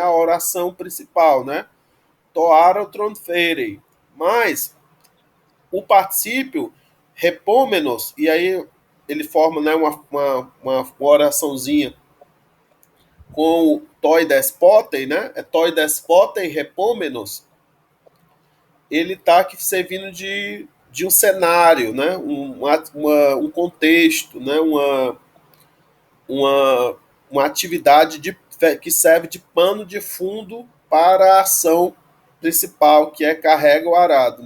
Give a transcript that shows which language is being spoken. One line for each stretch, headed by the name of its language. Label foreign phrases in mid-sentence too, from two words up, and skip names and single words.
Portuguese: A oração principal, né?
Greek: τὸ ἄροτρον φέρει.
Portuguese: Mas o particípio repômenos, e aí ele forma, né, uma oraçãozinha com o
Greek: τῷ δεσπότῃ,
Portuguese: né? É
Greek: τῷ δεσπότῃ ἑπόμενος.
Portuguese: ele está aqui servindo de um cenário, né? Um contexto, né? Uma, uma atividade que serve de pano de fundo para a ação principal, que é carrega o arado.